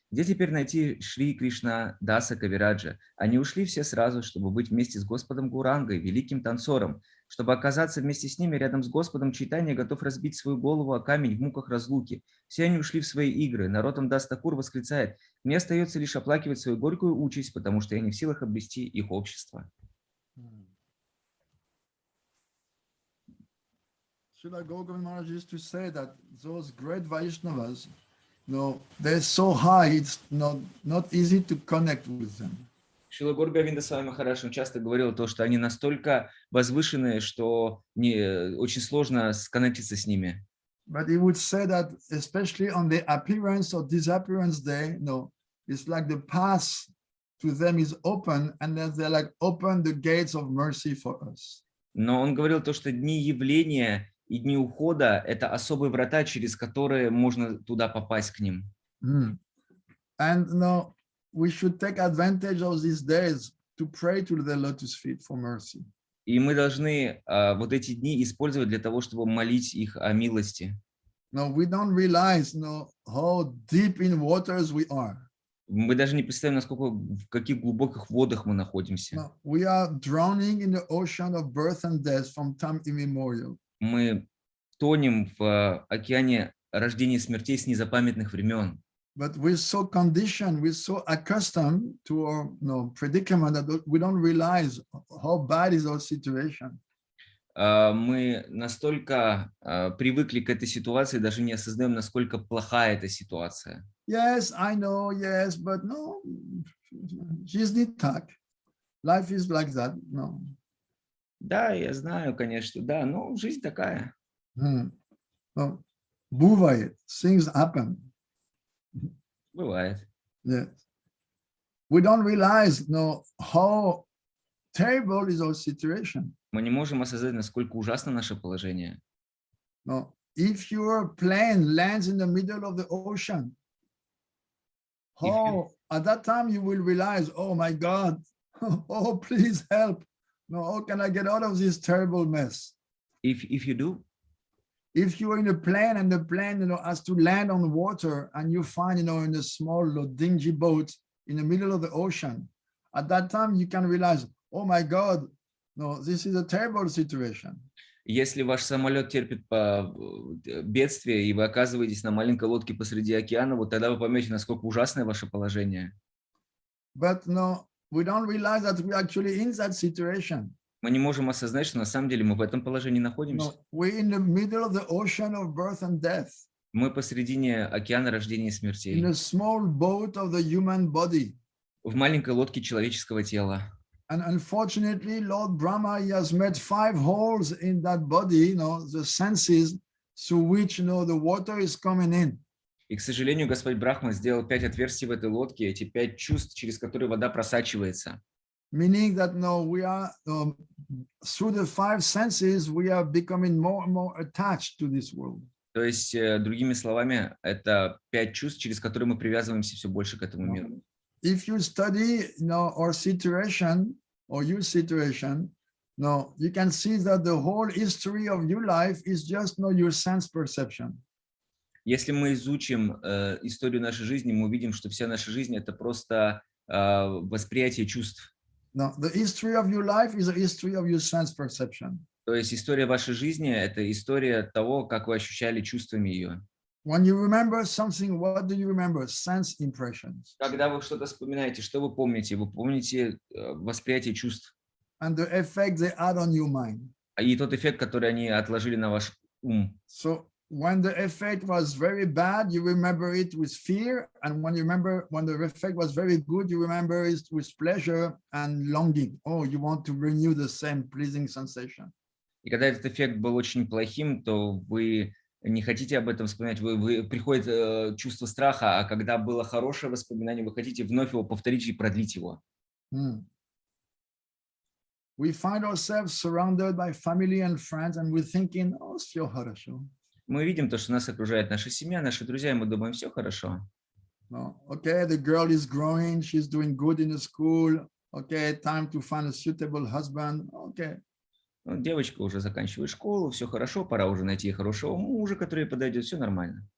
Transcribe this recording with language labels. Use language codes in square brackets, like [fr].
[ru] Где теперь найти Шри Кришна Даса Кавираджа? Они ушли все сразу, чтобы быть вместе с Господом Гурангой, великим танцором. Чтобы оказаться вместе с ними рядом с Господом, Чайтанья готов разбить свою голову о камень в муках разлуки. Все они ушли в свои игры. Народ Амдас Такур восклицает: «Мне остается лишь оплакивать свою горькую участь, потому что я не в силах обрести их общество». [en] Srila Gokul Maharaj used to say that those great Vaishnavas, they're so high, it's not easy to connect with them. [ru] Шрила Госвами Махарадж часто говорил то, что они настолько возвышенные, что очень сложно сконнектиться с ними. [en] But he would say that especially on the appearance or disappearance day, it's like the path to them is open, and then they like open the gates of mercy for us. [ru] Но он говорил то, что дни явления и дни ухода – это особые врата, через которые можно туда попасть к ним. [en] And we should take advantage of these days to pray to the lotus feet for mercy. [ru] И мы должны вот эти дни использовать для того, чтобы молить их о милости. [en] No, we don't realize how deep in waters we are. [ru] Мы даже не представляем, в каких глубоких водах мы находимся. [en] No, we are drowning in the ocean of birth and death from time immemorial. [ru] Мы тонем в океане рождения и смертей с незапамятных времен. [en] But we're so conditioned, we're so accustomed to our predicament that we don't realize how bad is our situation. [ru] Мы настолько привыкли к этой ситуации, даже не осознаем, насколько плохая эта ситуация. [en] Yes, I know, yes, but no, [ru] жизнь так. [en] Life is like that, no. [ru] Да, я знаю, конечно, да, но жизнь такая. Бывает, [en] things happen. [ru] Бывает. [en] Yes. We don't realize how terrible is our situation. [ru] Мы не можем осознать, насколько ужасно наше положение. [en] No, if your plane lands in the middle of the ocean, at that time you will realize, oh my God, oh please help. No, how can I get out of this terrible mess? If you do? If you're in a plane and the plane has to land on water and you find in a small dingy boat in the middle of the ocean, at that time you can realize, oh my God, no, this is a terrible situation. [ru] Если ваш самолет терпит бедствие и вы оказываетесь на маленькой лодке посреди океана, вот тогда вы поймете, насколько ужасное ваше положение. [en] But no, we don't realize that we're actually in that situation. [ru] Мы не можем осознать, что на самом деле мы в этом положении находимся. [en] No, we're in the middle of the ocean of birth and death. [ru] Мы посредине океана рождения и смертей. [en] In a small boat of the human body. [ru] В маленькой лодке человеческого тела. [en] And unfortunately, Lord Brahma, he has made 5 holes in that body, the senses through which, the water is coming in. [ru] И, к сожалению, Господь Брахма сделал 5 отверстий в этой лодке, эти 5 чувств, через которые вода просачивается. [en] Meaning that we are, through the 5 senses, we are becoming more and more attached to this world. [ru] То есть, другими словами, это 5 чувств, через которые мы привязываемся все больше к этому миру. [en] If you study, our situation or your situation, you can see that the whole history of your life is just your sense perception. [ru] Если мы изучим историю нашей жизни, мы увидим, что вся наша жизнь это просто восприятие чувств. [en] No, the history of your life is a history of your sense perception. [ru] То есть история вашей жизни это история того, как вы ощущали чувствами ее. [en] When you remember something, what do you remember? Sense impressions. [ru] Когда вы что-то вспоминаете, что вы помните? Вы помните восприятие чувств. [en] And the effect they had on your mind. [ru] И тот эффект, который они отложили на ваш ум. [en] So when the effect was very bad, you remember it with fear, and when the effect was very good, you remember it with pleasure and longing. Oh, you want to renew the same pleasing sensation. [ru] И когда этот эффект был очень плохим, то вы не хотите об этом вспоминать, приходит чувство страха, а когда было хорошее воспоминание, вы хотите вновь его повторить и продлить его. [en] we find ourselves surrounded by family and friends, and we're thinking, oh, [ru] все хорошо. Мы видим то, что нас окружает наша семья, наши друзья, и мы думаем, все хорошо. [en] No, okay, the girl is growing, she's doing good in the school. Okay, time to find a suitable husband. Okay. [ru] Ну, девочка уже заканчивает школу, все хорошо, пора уже найти хорошего мужа, который подойдет, все нормально.